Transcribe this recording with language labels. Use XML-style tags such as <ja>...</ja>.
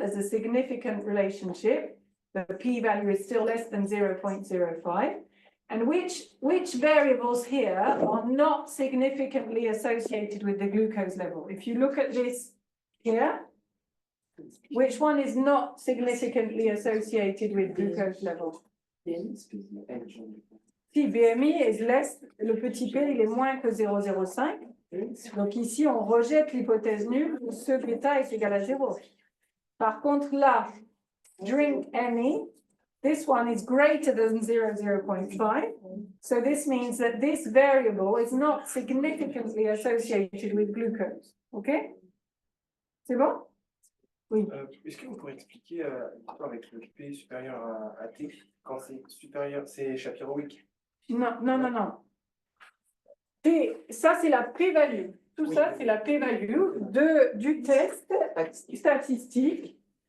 <en>There's a significant relationship. The p-value is still less than 0.05. And which variables here are not significantly associated with the glucose level? If you look at this here, which one is not significantly associated with glucose level?</en> <fr>Si BMI</fr> <en>is less,</en> <fr>le petit p il est moins que 0,05. Donc ici, on rejette l'hypothèse nulle où ce bêta est égal à 0. Par contre, là,</fr> <en>drink any, this one is greater than 0.5. So this means that this variable is not significantly associated with glucose. Okay?</en> <fr>C'est bon? Oui. Est-ce que vous pourriez expliquer l'histoire avec le P supérieur à T quand c'est supérieur, c'est chapiroïque? Non. Ça, c'est la p-value. Tout oui, ça, c'est la p-value du test statistique.</fr>